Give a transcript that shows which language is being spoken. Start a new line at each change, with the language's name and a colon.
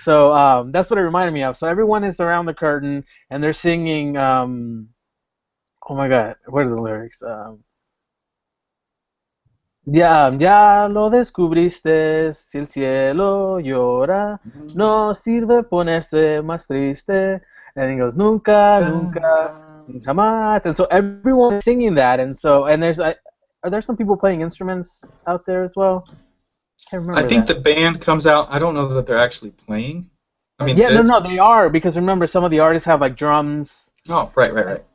English: So that's what it reminded me of. So everyone is around the curtain and they're singing. Oh my God, what are the lyrics?
Spanish: Ya lo descubriste, si el cielo llora, no sirve ponerse más triste.
English: And he goes,
Spanish: nunca, nunca, jamás.
English: And so everyone is singing that. And there's, are there some people playing instruments out there as well? Can't remember. I think the band comes out. I don't know that they're actually playing. I mean, yeah, no, they are, because remember, some of the artists have like drums. Oh, right.